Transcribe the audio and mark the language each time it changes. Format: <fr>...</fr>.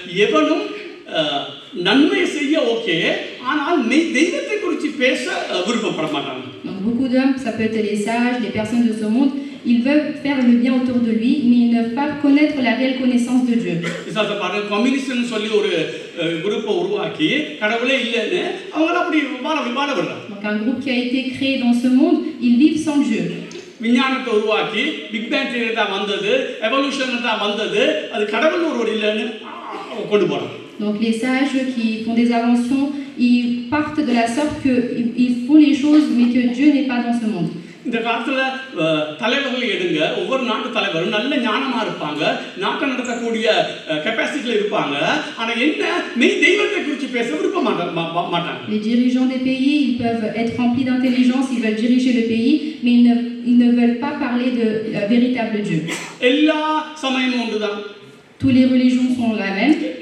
<ta>எவனும் நன்மை செய்ய ஓகே, ஆனால் மெய் தெய்வத்தை குறித்து பேச விருப்பப்பட மாட்டாங்க.</ta> <fr>Donc beaucoup d'hommes, ça peut être les sages, les personnes de ce monde, ils veulent faire le bien autour de lui, mais ils ne veulent pas connaître la réelle connaissance de Dieu.</fr> <ta>இசாத பாருங்க, கம்யூனிஸ்ட்னு சொல்லி ஒரு குரூப்பை உருவாக்கி கடவுளே இல்லைன்னு அவங்க அப்படி வாழ விடுறாங்க.</ta> <fr>Donc un groupe qui a été créé dans ce monde, ils vivent sans Dieu.</fr> <ta>விஞ்ஞானத்தை உருவாக்கி பிக் பேங் தியரி தான் வந்தது, எவல்யூஷன் தான் வந்தது, அது கடவுள் ஒருவர் இல்லைன்னு கொண்டு போறாங்க.</ta> <fr>Donc les sages qui font des inventions, ils partent de la sorte qu'ils font les choses, mais que Dieu n'est pas dans ce monde.</fr> <ta>இந்த காலத்துல தலைவர்கள் எடுங்க, ஒவ்வொரு நாட்டு தலைவரும் நல்ல ஞானமா இருப்பாங்க, நாட்டை நடத்தக்கூடிய கெப்பாசிட்டில இருப்பாங்க. ஆனா என்ன மெய் தெய்வத்தை குறித்து பேச விரும்ப மாட்டாங்க.</ta> <fr>Les dirigeants des pays, ils peuvent être remplis d'intelligence, ils veulent diriger le pays, mais ils ne veulent pas parler de véritable Dieu.</fr> <ta>எல்லா சமயமும் ஒன்றுதான்.</ta> <fr>Toutes les religions sont la même.</fr>